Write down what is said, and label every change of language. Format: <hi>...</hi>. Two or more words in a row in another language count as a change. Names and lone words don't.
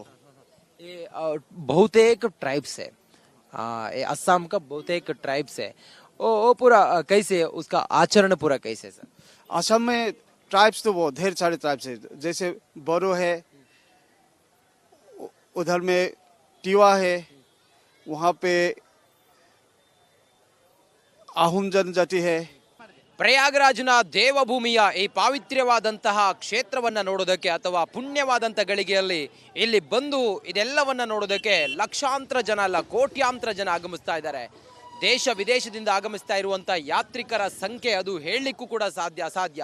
<hi>ये बहुतेक ट्राइब्स है, ये असम का बहुतेक ट्राइब्स है, वो पूरा कैसे है, उसका आचरण पूरा कैसे है सर? असम में ट्राइब्स तो वो ढेर सारे ट्राइब्स है, जैसे बोरो है, उधर में टीवा है, वहाँ पे आहूम जनजाति है।</hi> <kn>ಪ್ರಯಾಗರಾಜನ ದೇವಭೂಮಿಯ ಈ ಪಾವಿತ್ರ್ಯವಾದಂತಹ ಕ್ಷೇತ್ರವನ್ನ ನೋಡೋದಕ್ಕೆ ಅಥವಾ ಪುಣ್ಯವಾದಂಥ ಗಳಿಗೆಯಲ್ಲಿ ಇಲ್ಲಿ ಬಂದು ಇದೆಲ್ಲವನ್ನ ನೋಡೋದಕ್ಕೆ ಲಕ್ಷಾಂತರ ಜನ ಅಲ್ಲ, ಕೋಟ್ಯಾಂತರ ಜನ ಆಗಮಿಸ್ತಾ ಇದ್ದಾರೆ. ದೇಶ ವಿದೇಶದಿಂದ ಆಗಮಿಸ್ತಾ ಇರುವಂಥ ಯಾತ್ರಿಕರ ಸಂಖ್ಯೆ ಅದು ಹೇಳಲಿಕ್ಕೂ ಕೂಡ ಅಸಾಧ್ಯ.</kn>